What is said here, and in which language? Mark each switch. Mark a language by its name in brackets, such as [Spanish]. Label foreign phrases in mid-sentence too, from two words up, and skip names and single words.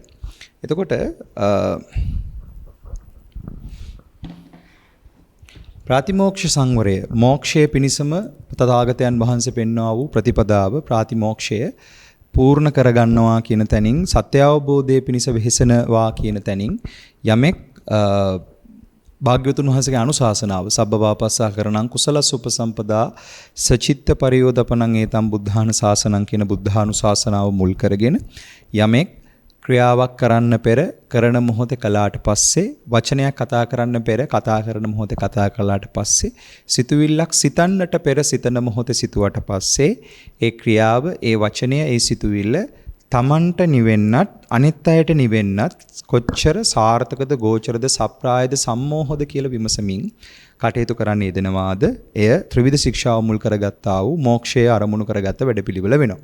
[Sinhala] එතකොට ප්‍රාතිමෝක්ෂ සංවරය මෝක්ෂයේ පිණිසම තථාගතයන් වහන්සේ පෙන්වා වූ ප්‍රතිපදාව ප්‍රාතිමෝක්ෂය පූර්ණ කරගන්නවා කියන තැනින් සත්‍ය අවබෝධයේ පිණිස වෙහෙසනවා කියන තැනින් යමෙක් භාග්‍යවතුන් වහන්සේගේ අනුශාසනාව [Pali] සබ්බපාපස්සා කරණං කුසලස්ස උපසම්පදා සචිත්ත පරියෝදපණං ඒතම් බුද්ධාන ශාසනං [Sinhala] කියන බුද්ධානුශාසනාව මුල් කරගෙන යමෙක් ක්‍රියාවක් කරන්න පෙර කරන මොහොතේ කළාට පස්සේ වචනයක් කතා කරන්න පෙර කතා කරන මොහොතේ කතා කළාට පස්සේ සිතුවිල්ලක් සිතන්නට පෙර සිතන මොහොතේ සිතුවට පස්සේ ඒ ක්‍රියාව ඒ වචනය ඒ සිතුවිල්ල තමන්ට නිවෙන්නත් අනිත් අයට නිවෙන්නත් කොච්චර සාර්ථකද ගෝචරද සප්‍රායද සම්මෝහද කියලා විමසමින් කටයුතු කරන්න යෙදෙනවාද එය ත්‍රිවිධ ශික්ෂාව මුල් කරගත්තා වූ මෝක්ෂය අරමුණු කරගත්ත වැඩපිළිවෙල වෙනවා.